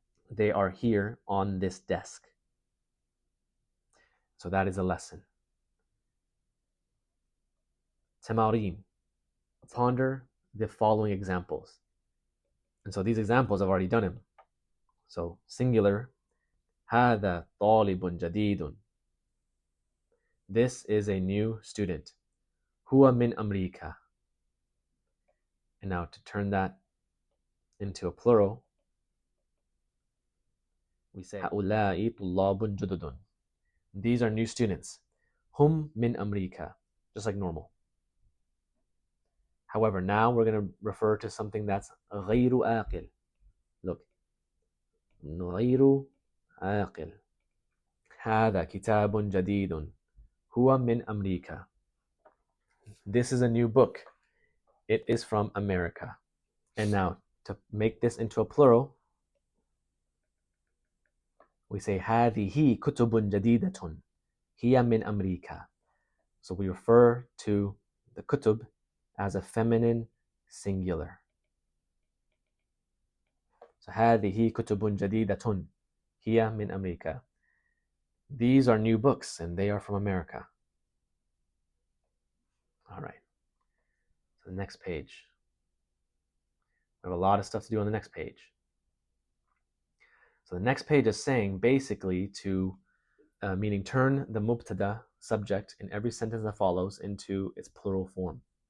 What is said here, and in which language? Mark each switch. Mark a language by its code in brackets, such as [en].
[en] They are here on this desk. So that is a lesson. تمارين. Ponder the following examples. And so these examples I've already done them. So singular, [ar] هذا طالب جديد. [en] This is a new student. [ar] هو من أمريكا. [en] And now to turn that into a plural, we say [ar] هؤلاء طلاب جدد. [en] These are new students. [ar] هم من أمريكا. [en] Just like normal. However, now we're going to refer to something that's غير عاقل. [ar] Look. غير عاقل. هذا كتاب جديد. هو من أمريكا. [en] This is a new book. It is from America. And now, to make this into a plural, we say [ar] هذه كتب جديدة هي من أمريكا. [en] So we refer to the kutub as a feminine singular. [ar] So هذه كتب جديدة هي من أمريكا. [en] These are new books and they are from America. All right. So the next page. We have a lot of stuff to do on the next page. So the next page is saying basically to, meaning turn the mubtada subject in every sentence that follows into its plural form.